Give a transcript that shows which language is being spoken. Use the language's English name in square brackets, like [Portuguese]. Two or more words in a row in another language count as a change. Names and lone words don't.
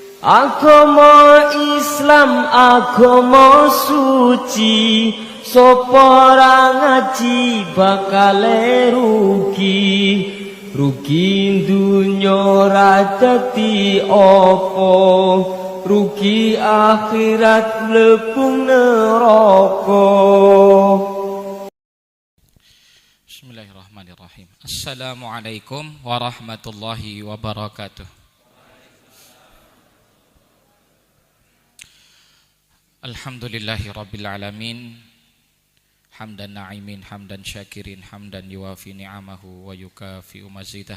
[Javanese] Agama Islam agama suci, sapa ora ngaji bakal rugi. Rugi dunya ora dadi apa, rugi akhirat mlebu neraka. [Arabic] بسم الله الرحمن الرحيم. السلام عليكم ورحمة الله وبركاته. الحمد لله رب العالمين. حمدا ناعمين، حمدا شاكرين، حمدا يوافي نعمه ويكافئ مزيده.